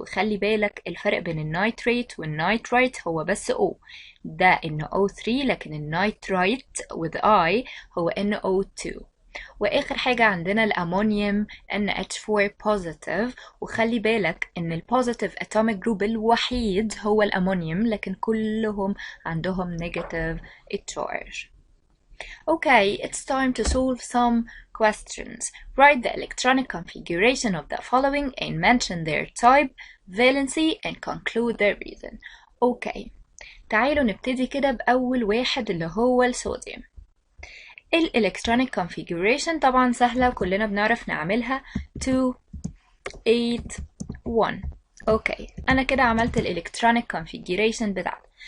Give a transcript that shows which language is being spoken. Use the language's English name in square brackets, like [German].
[Arabic] وخلي بالك الفرق بين النيتريت والنيترايت هو بس O، ده NO3، لكن النيترايت with I هو NO2. واخر حاجة عندنا الامونيوم NH4 positive، وخلي بالك ان البوزيتيف [English] atomic group [Arabic] الوحيد هو الامونيوم، لكن كلهم عندهم negative charge. [English] Okay, it's time to solve some questions. Write the electronic configuration of the following and mention their type, valency and conclude the reason. [Arabic] Okay, تعالوا نبتدي كده بأول واحد اللي هو الصوديوم. الالكترونيك configuration طبعا سهلة وكلنا بنعرف نعملها 2 8 1. اوكي انا كده عملت الالكترونيك configuration بتاعتي.